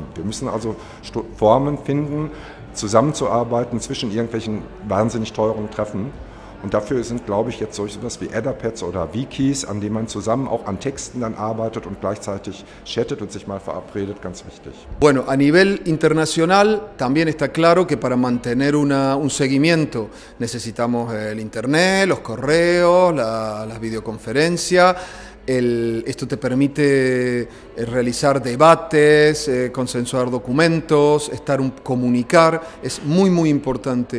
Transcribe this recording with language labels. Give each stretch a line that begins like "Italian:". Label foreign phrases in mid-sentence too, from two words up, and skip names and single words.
German: Wir müssen also Formen finden, zusammenzuarbeiten zwischen irgendwelchen wahnsinnig teuren Treffen. Und dafür sind, glaube ich, jetzt so etwas wie Etherpads oder Wikis, an denen man zusammen auch an Texten dann arbeitet und gleichzeitig chattet und sich mal verabredet, ganz wichtig.
Spanish: Bueno, a nivel internacional también está claro que para mantener un seguimiento necesitamos el internet, los correos, las videoconferencias. Esto te permite realizar debates, consensuar documentos, comunicar, es muy muy importante.